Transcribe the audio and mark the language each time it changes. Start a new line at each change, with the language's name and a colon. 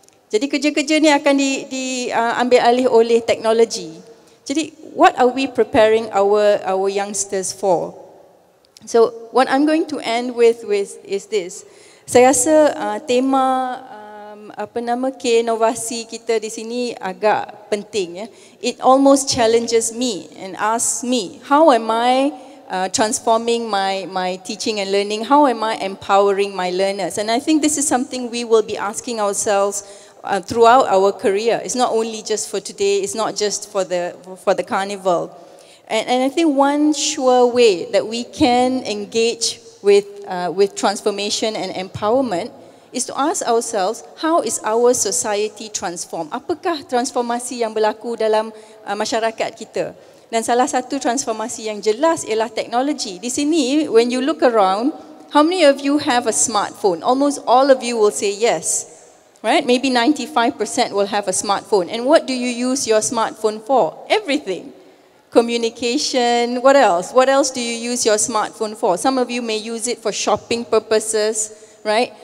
Malay: Jadi kerja-kerja ni akan diambil alih oleh teknologi.
English: Jadi what are we preparing our youngsters for? So what I'm going to end with is this.
Malay: Saya rasa tema keinovasi kita di sini agak penting.
English: It almost challenges me and asks me, how am I transforming my teaching and learning? How am I empowering my learners? And I think this is something we will be asking ourselves throughout our career. It's not only just for today, it's not just for the carnival. And I think one sure way that we can engage with transformation and empowerment is to ask ourselves, how is our society transformed?
Malay: Apakah transformasi yang berlaku dalam masyarakat kita? Dan salah satu transformasi yang jelas ialah teknologi. Di sini,
English: when you look around, how many of you have a smartphone? Almost all of you will say yes. Right? Maybe 95% will have a smartphone. And what do you use your smartphone for? Everything. Communication, what else? What else do you use your smartphone for? Some of you may use it for shopping purposes, right?